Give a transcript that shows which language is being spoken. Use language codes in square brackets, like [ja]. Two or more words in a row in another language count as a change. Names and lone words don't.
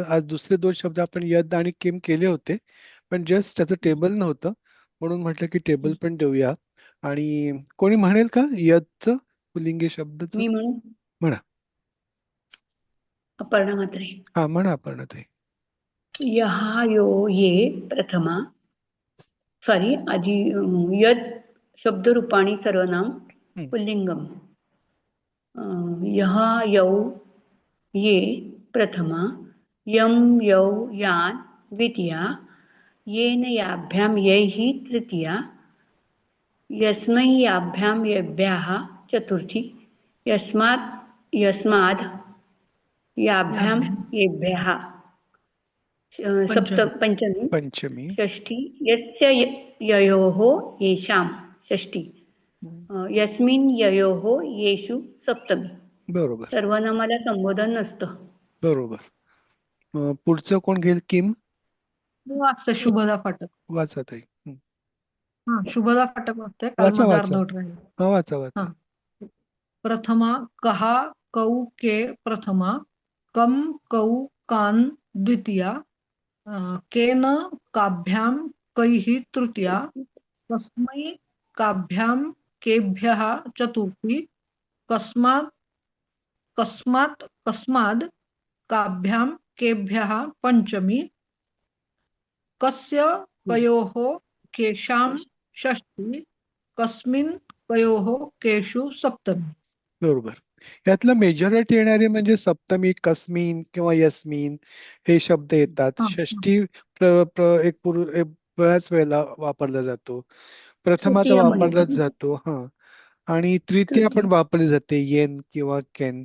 [mr] आज दुसरे दोन शब्द आपण यद आणि किम केले होते, पण जस्ट त्याचं टेबल नव्हतं म्हणून म्हटलं की टेबल पण देऊया. आणि कोणी म्हणेल का यदचं पुल्लिंगी शब्दचं? मी म्हणू. म्हणा. अपर्णा म्हात्रे. हा, म्हणा अपर्णा ताई. [sa] यहा यो ये प्रथमा. [mr] सॉरी आधी यद [sa] शब्द रूपाणी सर्वनाम हं. पुल्लिंगम. यहा यौ ये प्रथमा. यम यौ यान द्वितीया. येन याभ्याम यैः तृतीया. यस्मै याभ्यां यभ्याः चतुर्थी. यस्मात् यस्माद् याभ्यां येभ्यः पंचमी. पंचमी. षष्ठी. यस्य ययोः येषां षष्ठी. यस्मिन् ययोः येषु सप्तमी. [mr] बरोबर. सर्वनामाला संबोधन नसतं. बरोबर. पुढचं कोण घेईल? किम वाचते शुभदा फाटक. वाचा ताई. हा शुभदा फाटक वाचते. काल वाचा माझा वाचा. अर्धवट राहील. हा, वाचा वाचा. हा. [sa] प्रथमा कहा कौ के प्रथमा. कम कौ कान द्वितीया. केन काभ्यां कैः तृतीया. कस्मै काभ्यां केभ्यः चतुर्थी. कस्मात् कस्मात् कस्माद् काभ्यां केभ्यः पंचमी. कस्य कयोः केषां षष्ठी. कस्मिन् कयोः केषु सप्तमी. [mr] बरोबर. यातलं मेजॉरिटी येणारे म्हणजे सप्तमी, कस्मिन किंवा यस्मिन हे शब्द येतात. हा, षष्ठी एक बऱ्याच वेळेला वापरला जातो. प्रथमा तर तृतीय म्हणतात वापरलाच ना. जातो. हा. आणि तृतीया पण तृतीय. वापरली जाते, येन किंवा केन.